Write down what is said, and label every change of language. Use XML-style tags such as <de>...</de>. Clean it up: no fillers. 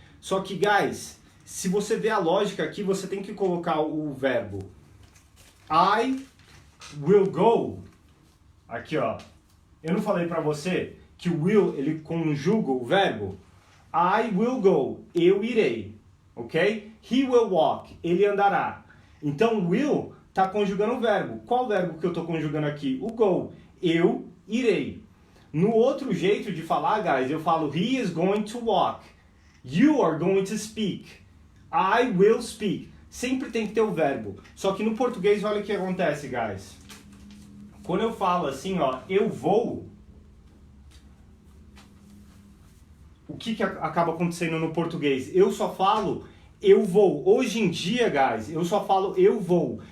<pt>Só que, guys, se você vê a lógica aqui, você tem que colocar o verbo</pt> <en>I will go.</en> <pt>Aqui, ó. Eu não falei pra você que o will, ele conjuga o verbo?</pt> <en>I will go.</en> <pt>Eu irei. Ok?</pt> <en>He will walk.</en> <pt>Ele andará. Então, will tá conjugando o verbo. Qual verbo que eu tô conjugando aqui? O go. Eu irei. No outro jeito de falar, guys, eu falo</pt> <en>he is going to walk. You are going to speak. I will speak.</en> <pt>Sempre tem que ter o verbo. Só que no português, olha o que acontece, guys. Quando eu falo assim, ó, eu vou, o que acaba acontecendo no português? Eu só falo eu vou. Hoje em dia, guys, eu só falo eu vou.</pt>